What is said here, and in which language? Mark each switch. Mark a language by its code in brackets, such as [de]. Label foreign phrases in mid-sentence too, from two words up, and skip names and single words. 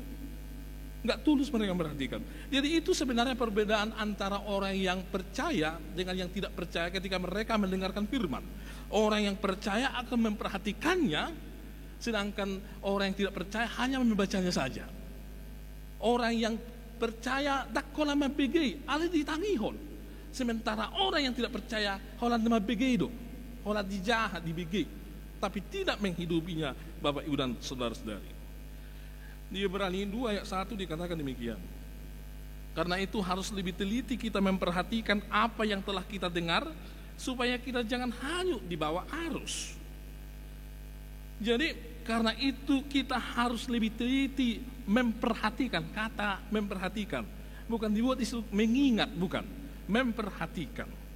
[id] Enggak tulus mereka memperhatikan. Jadi itu sebenarnya perbedaan antara orang yang percaya dengan yang tidak percaya ketika mereka mendengarkan firman. Orang yang percaya akan memperhatikannya, sedangkan orang yang tidak percaya hanya membacanya saja. Orang yang percaya [bbc] dakola mabegei ala ditangihon, [id] sementara orang yang tidak percaya [bbc] holan mabegei do, holan dijahat dibegei, [id] tapi tidak menghidupinya, Bapak, Ibu, dan saudara-saudari. Di Ibrani 2 ayat 1 dikatakan demikian. Karena itu harus lebih teliti kita memperhatikan apa yang telah kita dengar, supaya kita jangan hanyut di bawah arus. Jadi karena itu kita harus lebih teliti memperhatikan, kata memperhatikan, bukan dibuat isu mengingat, bukan, memperhatikan.